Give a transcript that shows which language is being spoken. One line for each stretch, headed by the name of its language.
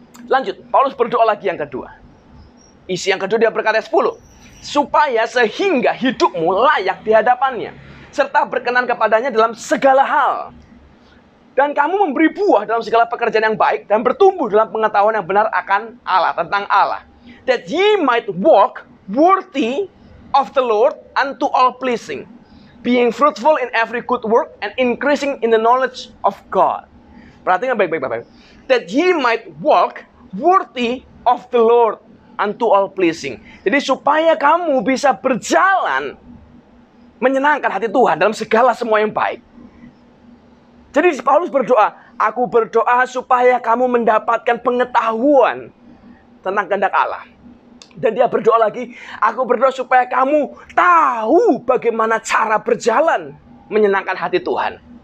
Indonesian: Lanjut, Paulus berdoa lagi yang kedua. Isi yang kedua dia berkata 10. Supaya sehingga hidupmu layak di hadapannya. serta berkenan kepadanya dalam segala hal. Dan kamu memberi buah dalam segala pekerjaan yang baik dan bertumbuh dalam pengetahuan yang benar akan Allah, tentang Allah.
English: That ye might walk worthy of the Lord unto all pleasing, being fruitful in every good work and increasing in the knowledge of God.
Indonesian: Perhatikan baik-baik, Bapak.
English: That ye might walk worthy of the Lord unto all pleasing.
Indonesian: Jadi supaya kamu bisa berjalan menyenangkan hati Tuhan dalam segala semua yang baik. Jadi Paulus berdoa, aku berdoa supaya kamu mendapatkan pengetahuan tentang kehendak Allah. Dan dia berdoa lagi, aku berdoa supaya kamu tahu bagaimana cara berjalan menyenangkan hati Tuhan.